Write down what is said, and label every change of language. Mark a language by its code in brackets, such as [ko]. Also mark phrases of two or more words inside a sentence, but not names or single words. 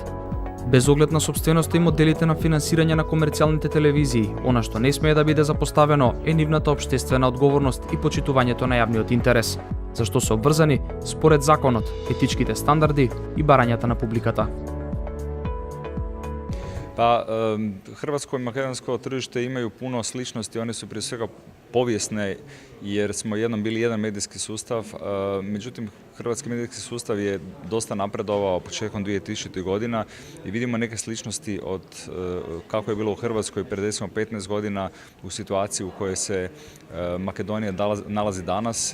[mk] Без оглед на собственоста и моделите на финансирање на комерцијалните телевизии, она што не смее да биде запоставено е нивната општествена одговорност и почитувањето на јавниот интерес, зашто се обврзани според законот, етичките стандарди и барањата на публиката. [hr] Pa, hrvatsko i makedonsko tržište imaju puno sličnosti, oni su pri svega poviesne, jer smo jednom bili jedan medijski sustav, međutim hrvatski medijski sustav je dosta napredovao početkom 2000. godina i vidimo neke sličnosti od kako je bilo u Hrvatskoj pred recimo 15 godina u situaciji u kojoj se Makedonija nalazi danas.